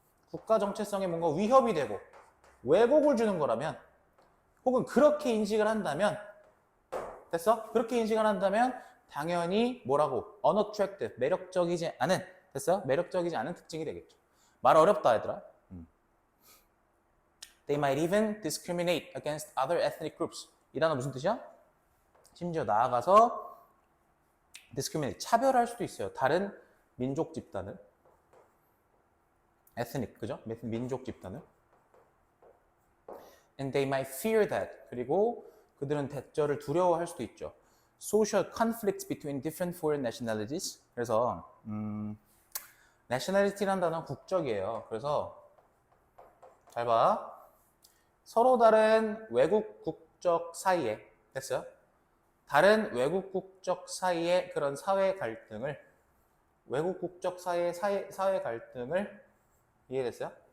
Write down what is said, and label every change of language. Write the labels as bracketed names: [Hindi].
[Korean] 국가 정체성에 뭔가 위협이 되고 왜곡을 주는 거라면, 혹은 그렇게 인식을 한다면, 됐어? 그렇게 인식을 한다면 당연히 뭐라고? unattractive, 매력적이지 않은, 됐어? 매력적이지 않은 특징이 되겠죠. 말 어렵다 얘들아. [English] They might even discriminate against other ethnic groups. [Korean] 이 단어 무슨 뜻이야? 심지어 나아가서 discriminate, 차별할 수도 있어요. 다른 민족 집단을. ethnic, 그죠? 민족 집단을. [English] And they might fear that. [Korean] 그리고 그들은 대절을 두려워할 수도 있죠. [English] Social conflicts between different foreign nationalities. [Korean] 그래서 nationality라는 단어는 국적이에요. 그래서 잘 봐. 서로 다른 외국 국적 사이에, 됐어요? 다른 외국 국적 사이의 그런 사회 갈등을, 외국 국적 사이의 사회 갈등을, 이해됐어요?